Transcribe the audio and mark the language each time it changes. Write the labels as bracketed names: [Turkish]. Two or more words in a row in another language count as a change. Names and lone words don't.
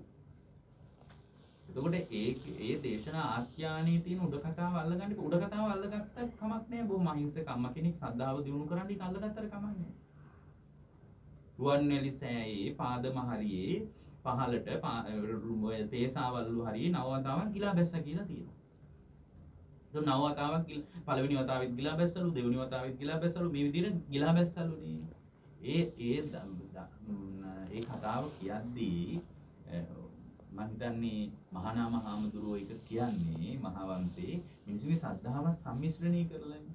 [Sinhala] එතකොට ඒ දේශනා ආඛ්‍යානයේ තියෙන උඩ කතාව අල්ලගන්න උඩ කතාව අල්ලගත්තත් කමක් නැහැ. බොහොම අහිංසක අම්ම කෙනෙක් සද්ධාව දිනු කරන්න ඉතින් අල්ලගත්තට කමක් නැහැ. රුවන්වැලි සෑයේ පාදම හරියේ පහලට පේසාවල්ලු හරියේ නවවතාවක් ගිලා බැස්ස කියලා තියෙනවා. तो नव वතාවක් පළවෙනි වතාවෙත් ගිලා බැස්සලු දෙවෙනි වතාවෙත් ගිලා බැස්සලු මේ විදිහට ගිලා බැස්සලුනේ ඒ කතාව කියද්දී මම හිතන්නේ මහානාම හාමුදුරුවෝ එක කියන්නේ මහවන්තේ මිනිස්සුගේ ශ්‍රද්ධාවත් සම්මිශ්‍රණය කරලානේ